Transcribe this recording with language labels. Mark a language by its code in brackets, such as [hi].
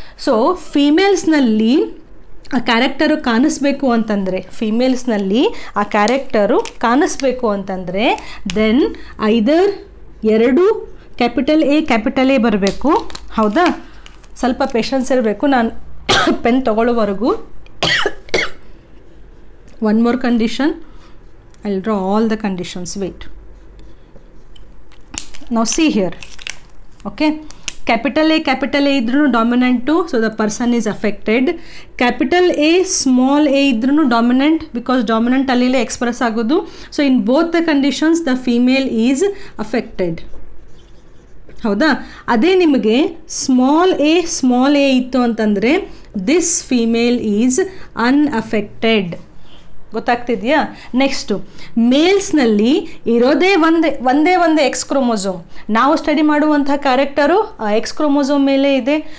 [kn] So ಫೀಮೇಲ್ಸ್ನಲ್ಲಿ ಆ character ಕಾಣಿಸ್ಬೇಕು ಅಂತಂದರೆ, ಫೀಮೇಲ್ಸ್ನಲ್ಲಿ ಆ ಕ್ಯಾರೆಕ್ಟರು ಕಾಣಿಸ್ಬೇಕು ಅಂತಂದರೆ ದೆನ್ ಐದರ್ 2 ಕ್ಯಾಪಿಟಲ್ A ಬರಬೇಕು. ಹೌದಾ? ಸ್ವಲ್ಪ ಪೇಷನ್ಸ್ ಇರಬೇಕು, ನಾನು pen ತಗೊಳ್ಳೋವರೆಗೂ. [en] One more condition, I'll draw all the conditions. Wait. Now see here. Okay, capital A idru dominant too, so the person is affected. Capital A small a idru dominant, because dominant allele express agodu. So in both the conditions the female is affected. [kn] ಹೌದಾ? ಅದೇ ನಿಮಗೆ small A ಇತ್ತು ಅಂತಂದರೆ [en] This female is unaffected. [kn] ಗೊತ್ತಾಗ್ತಿದೆಯಾ? Next ಮೇಲ್ಸ್ನಲ್ಲಿ ಇರೋದೇ ಒಂದೇ X chromosome. ನಾವು study ಮಾಡುವಂಥ character ಆ ಎಕ್ಸ್ ಕ್ರೋಮೋಸೋಮ್ ಮೇಲೆ ಇದೆ.